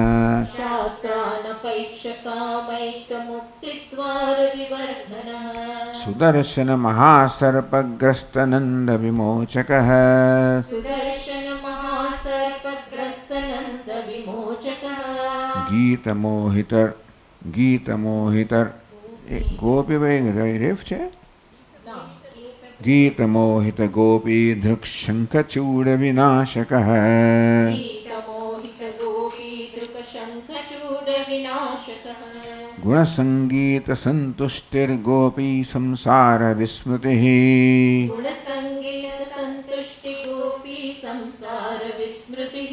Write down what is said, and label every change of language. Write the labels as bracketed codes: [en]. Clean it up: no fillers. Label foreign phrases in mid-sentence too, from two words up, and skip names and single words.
[sa] शास्त्रानपैक्षकामैकमुक्तिद्वार विवर्धनः सुदर्शन महासर्पग्रस्त नंद विमोचकः सुदर्शन महासर्पग्रस्त नंद विमोचकः गीत मोहितर [gu] ગોપી ભાઈ રેફ છે. [sa] ગીત મોહિત ગોપી ધૃક શંખચૂડ વિનાશક. गीतमोहित गोपी दृक् शङ्खचूड विनाशकः. गुणसंगीत संतुष्टिर्गोपी संसार विस्मृतिः. गुणसङ्गीत सन्तुष्टि गोपी संसार विस्मृतिः.